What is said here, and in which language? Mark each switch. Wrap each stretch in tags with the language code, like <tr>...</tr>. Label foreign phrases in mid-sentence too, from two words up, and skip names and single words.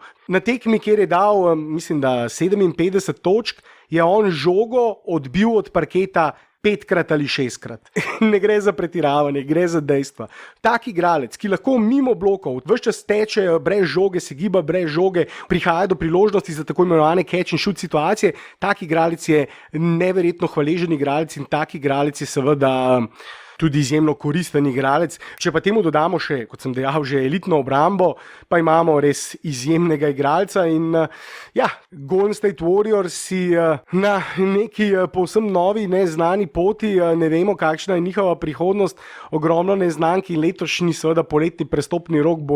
<sl>Na tekmi, kjer je dal, mislim, da 57 točk, je on žogo odbil od parketa 5krat ali 6krat. Ne gre za pretiravanje, gre za dejstva. Tak igralec, ki lahko mimo blokov ves čas teče brez žoge, se giba brez žoge, prihaja do priložnosti za tako imenovane</sl> <en>catch and shoot</en> <sl>situacije, tak igralec je neverjetno hvaležen igralec in tak igralec je seveda tudi izjemno koristen igralec. Če pa temu dodamo še, kot sem dejal, že elitno obrambo, pa imamo res izjemnega igralca in Golden State Warriors si na neki povsem novi, neznani poti, ne vemo, kakšna je njihova prihodnost, ogromno neznank in letošnji seveda poletni prestopni rok bo.</sl>